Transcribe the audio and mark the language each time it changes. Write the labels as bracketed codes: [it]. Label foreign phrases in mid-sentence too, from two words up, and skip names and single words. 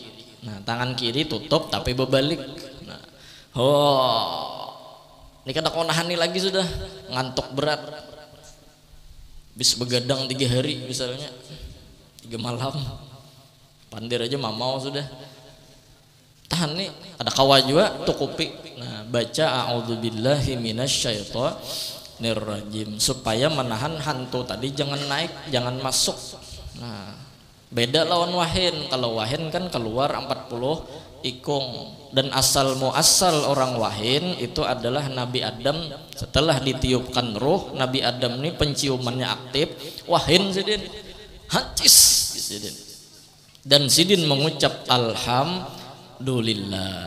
[bjn] Nah, tangan kiri tutup tapi berbalik. Nah, ini kada kau nahani lagi sudah, ngantuk berat. Bis begadang 3 hari misalnya, 3 malam. Pandir aja mamau sudah. Tahan nih, ada kawa juga tukupi. Nah, baca [ar] أعوذ بالله من الشيطان الرجيم [bjn] supaya menahan hantu tadi jangan naik, jangan masuk. Nah, beda lawan wahin. Kalau wahin kan keluar 40 ikung, dan asal muasal orang wahin itu adalah Nabi Adam. Setelah ditiupkan ruh Nabi Adam ini penciumannya aktif, wahin sidin hancis sidin, dan sidin mengucap alhamdulillah.